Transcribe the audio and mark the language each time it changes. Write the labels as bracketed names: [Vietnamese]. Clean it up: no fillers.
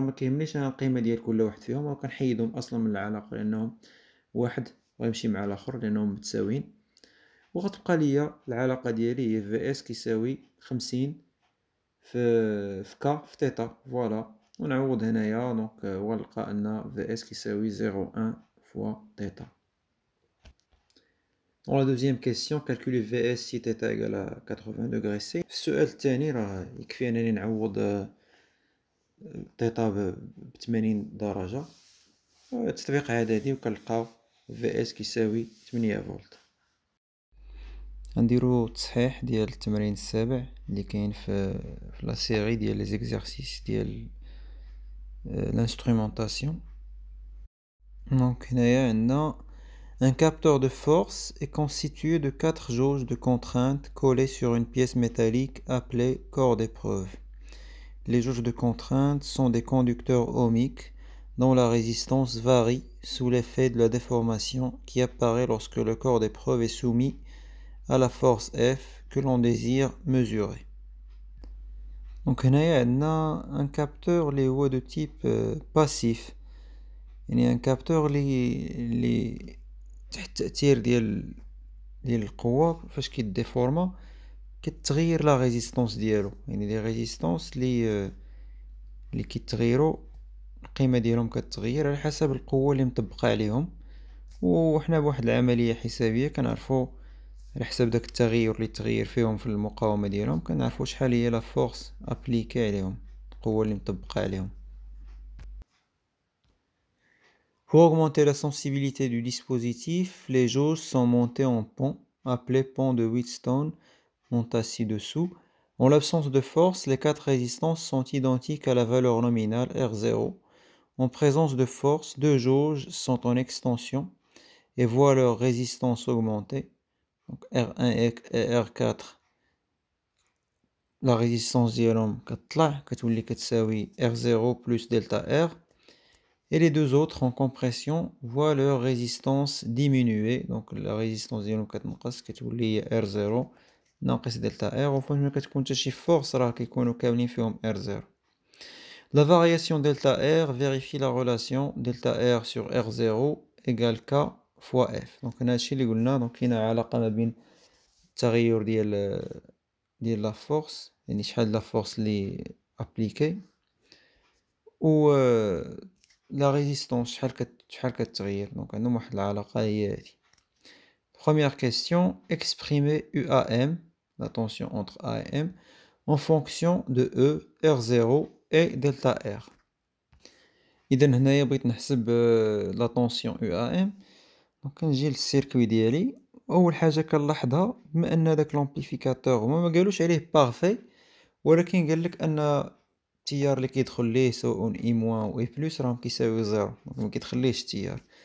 [Arabic] ما كيهمنيش انا القيمة ديال كل واحد فيهم، وكنحيدهم اصلا من العلاقة لانهم واحد غيمشي مع الاخر لانهم متساويين. وغتبقى ليا العلاقه ديالي هي في اس كيساوي 50 في ك في تيتا. فوالا ونعوض هنايا دونك ونلقى ان في اس كيساوي 0.1 فوا تيتا. [French] Dans la deuxième question, calculer Vs si θ égale à 80 degrés C. [Arabic] في السؤال الثاني راه يكفي انني نعوض تيتا ب 80 درجة. تطبيق عددي وكنلقاو Vs كيساوي 8 فولت. غنديرو التصحيح ديال التمرين السابع اللي كاين في لا سيري ديال لي زيكزارسيس ديال l'instrumentation. دونك هنايا عندنا [French] un capteur de force est constitué de 4 jauges de contrainte collées sur une pièce métallique appelée corps d'épreuve. Les jauges de contrainte sont des conducteurs ohmiques dont la résistance varie sous l'effet de la déformation qui apparaît lorsque le corps d'épreuve est soumis à la force F que l'on désire mesurer. Donc [Arabic] هنايا عندنا [French] un capteur [Arabic] اللي هو [French] de type passif. [Arabic] يعني un capteur اللي تحت التأثير ديال القوة فاش كيديفورما كتغير لا ريزيستانس ديالو. يعني لي ريزيستانس اللي كيتغيروا القيمة ديالهم كتغير على حسب القوة اللي مطبقة عليهم. وحنا بواحد العملية حسابية كنعرفوا على حسب داك التغير اللي تغير فيهم في المقاومة ديالهم كنعرفوا شحال هي لا فورس ابليكي عليهم، القوة اللي مطبقة عليهم. [French] Pour augmenter la sensibilité du dispositif, les jauges sont montées en pont, appelé pont de Wheatstone, monté ci-dessous. En l'absence de force, les 4 résistances sont identiques à la valeur nominale R0. En présence de force, 2 jauges sont en extension et voient leur résistance augmenter. Donc R1 et R4, la résistance [Arabic] ديالهم كتطلع كتولي كتساوي [French] R0 plus delta R. Et les deux autres en compression voient leur résistance diminuer. Donc la résistance [Arabic] ديالهم كتنقص كتولي R0 ناقص delta R. وفاش ما كتكون حتى شي فورس راه كيكونوا كاملين فيهم R0. [French] La variation delta R vérifie la relation delta R sur R0 égale K fois F. [Arabic] Donc هنا هادشي اللي قلنا. دونك كاينه علاقه ما بين التغير ديال لا فورس، يعني شحال لا فورس اللي ابليكي، و لا ريزيستانس شحال كتغير. دونك عندهم واحد العلاقه هي هادي. [French] Première question, exprimer UAM, la tension entre A et M, en fonction de E, R0 et delta R. [Arabic] إذا هنايا بغيت نحسب لا طونسيون UAM. دونك كنجي للسيركوي ديالي. اول حاجه كنلاحظها بما ان داك لامبليفيكاتور هما ما قالوش عليه بارفي، ولكن قال لك ان التيار اللي كيدخل ليه سواء اي موان و اي بلس راهم كيساويو زيرو، دونك مكيدخليهش التيار.